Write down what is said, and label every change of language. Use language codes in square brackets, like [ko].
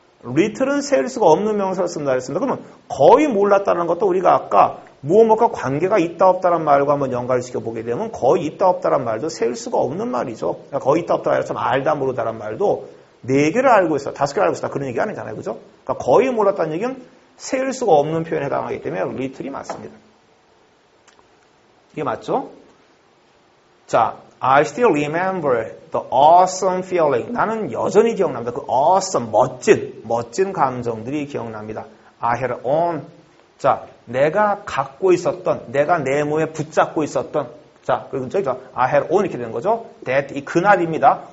[ko] little은 세울 수가 없는 명사를 쓴다 했습니다. 그러면 거의 몰랐다는 것도 우리가 아까 무엇과 관계가 있다 없다란 말과 한번 연관을 시켜보게 되면 거의 있다 없다란 말도 세울 수가 없는 말이죠. 그러니까 거의 있다 없다라 해서 알다 모르다란 말도 4개를 알고 있어, 5개를 알고 있다 그런 얘기 아니잖아요. 그죠? 그러니까 거의 몰랐다는 얘기는 세울 수가 없는 표현에 해당하기 때문에 little이 맞습니다. 이게 맞죠? [en] 자, I still remember the awesome feeling. [ko] 나는 여전히 기억납니다. 그 awesome, 멋진 감정들이 기억납니다. [en] I had on. [ko] 자, 내가 갖고 있었던, 내가 내 몸에 붙잡고 있었던. 자, 그리고 저기 I had on 이렇게 되는 거죠. That, 이 그날입니다.